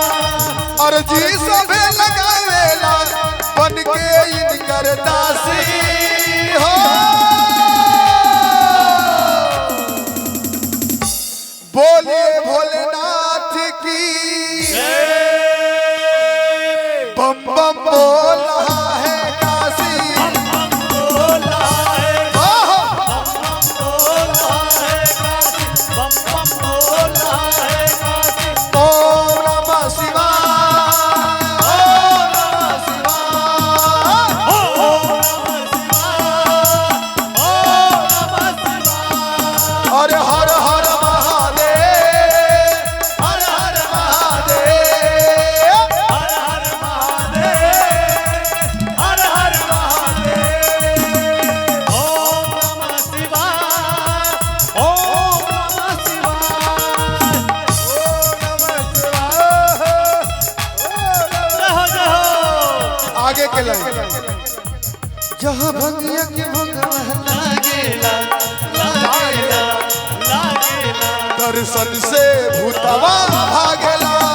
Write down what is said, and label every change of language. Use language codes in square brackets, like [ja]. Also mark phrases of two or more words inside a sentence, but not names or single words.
[bho] और जी सबे लगावेला बन के इनकर दासी हो बोलिए भोलेनाथ की बम बम बोला है काशी बोला है आहा। बम बम बोला है [sa] ओम नमः शिवाय ओम नमः शिवाय और हर हर महादेव हर हर महादेव हर हर महादेव हर हर महादेव ओम नमः शिवाय ओम नमः शिवाय [bho] जय हो आगे के लाइन जहाँ भंगिया के भंगा लागेला लागेला लागेला दर्शन से भूतवा भागेला